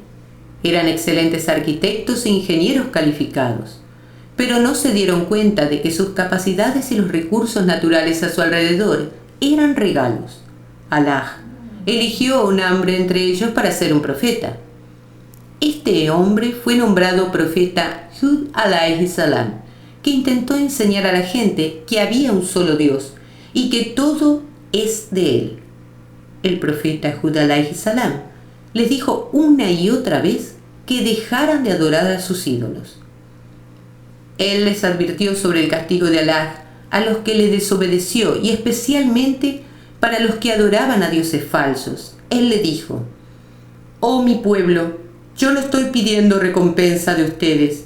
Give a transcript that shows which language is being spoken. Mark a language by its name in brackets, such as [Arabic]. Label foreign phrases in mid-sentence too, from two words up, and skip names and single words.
[Spanish] Eran excelentes arquitectos e ingenieros calificados, pero no se dieron cuenta de que sus capacidades y los recursos naturales a su alrededor eran regalos. Alá eligió a un hombre entre ellos para ser un profeta. Este hombre fue nombrado profeta Hud [Arabic] عليه السلام, [Spanish] que intentó enseñar a la gente que había un solo Dios y que todo es de él. El profeta Hud [Arabic] عليه السلام [Spanish] les dijo una y otra vez que dejaran de adorar a sus ídolos. Él les advirtió sobre el castigo de Alá a los que le desobedeció y especialmente para los que adoraban a dioses falsos. Él le dijo: «Oh mi pueblo, yo no estoy pidiendo recompensa de ustedes.